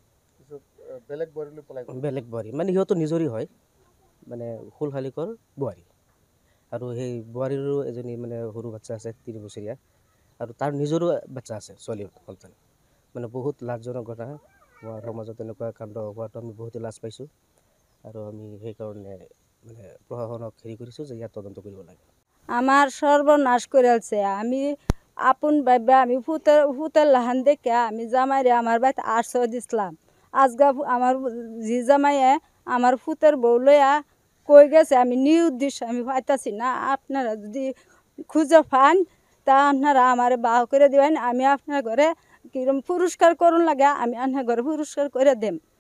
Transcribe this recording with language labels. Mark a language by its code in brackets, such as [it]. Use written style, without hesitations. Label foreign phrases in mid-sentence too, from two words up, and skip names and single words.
[as] বেলেগ বোৱাৰী মানে সিহঁতৰ নিজৰি হয় মানে খুলখালিয়েকৰ বোৱাৰী আৰু সেই বোৱাৰীৰো এজনী মানে সৰু বাচ্চা আছে 3 বছৰীয়া আৰু তাৰ নিজৰো বাচ্চা আছে ছোৱালী সন্তান মানে বহুত লাজজনক কথা আমাৰ সমাজত এনেকুৱা কাণ্ড হোৱাটো আমি বহুত লাজ পাইছোঁ আৰু আমি সেইকাৰণে মানে প্ৰশাসনক হেৰি কৰিছোঁ যে ইয়াত তদন্ত কৰিব লাগে [bn] আমার সর্বনাশ করেছে আমি আপন ভাইবা আমি ফুতের লাহান দেখে আমি জামাইরে আমার বাড়িতে 800 দিছিলাম আজগা আমার জি জামাইয়ে আমার ফুতের বউ লইয়া কই গেছে আমি নিউদ্দেশ্য আমি পাইতাছি না আপনারা যদি খুঁজে পান তা আপনারা আমার বাহ করে দিবেন আমি আপনার ঘরে কিরম পুরস্কার করুন লাগে আমি আপনার ঘরে পুরস্কার করে দেম